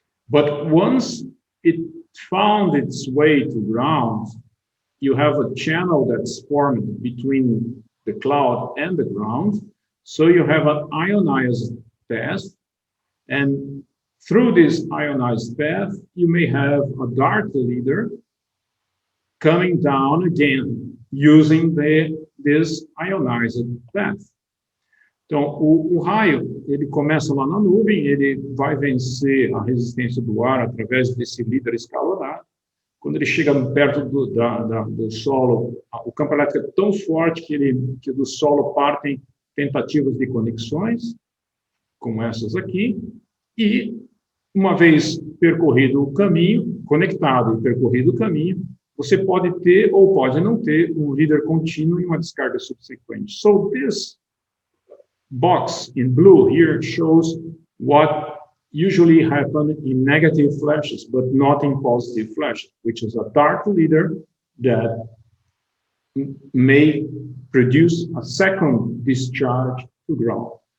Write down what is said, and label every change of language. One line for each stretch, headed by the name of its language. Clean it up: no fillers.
English: But once it found its way to ground, you have a channel that's formed between the cloud and the ground. So you have an ionized path. And through this ionized path, you may have a dart leader coming down again using this ionized path.
Portuguese: Então, o raio, ele começa lá na nuvem, ele vai vencer a resistência do ar através desse líder escalonado. Quando ele chega perto do solo, o campo elétrico é tão forte que do solo partem tentativas de conexões, como essas aqui, e uma vez percorrido o caminho, conectado e percorrido o caminho, você pode ter ou pode não ter um líder contínuo e uma descarga subsequente.
English: So this box in blue here shows what usually happen in negative flashes, but not in positive flashes, which is a dart leader that may produce a second discharge to ground.